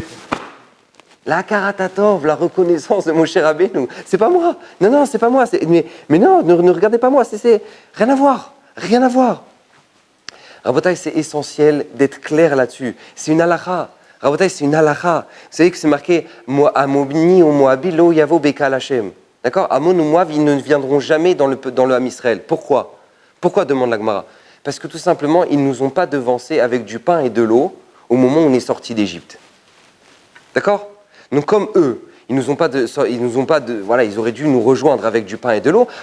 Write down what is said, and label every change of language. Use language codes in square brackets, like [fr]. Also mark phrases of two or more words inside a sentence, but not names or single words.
[fr] La karatatov, la reconnaissance de Moshe Rabbeinu, c'est pas moi. Non, c'est pas moi. Mais non, ne regardez pas moi, c'est rien à voir. Rien à voir. Rabotai, c'est essentiel d'être clair là-dessus. C'est une halakha. Rabotai, c'est une halakha. Vous savez que c'est marqué Amoni ou Moabi [he] לא יבוא בקהל השם. [fr] D'accord? Amon ou Moab, ils ne viendront jamais dans le Ham Israël. Pourquoi? Pourquoi demande la Gemara? Parce que tout simplement, ils ne nous ont pas devancés avec du pain et de l'eau au moment où on est sorti d'Égypte. D'accord? Donc comme eux, ils auraient dû nous rejoindre avec du pain et de l'eau.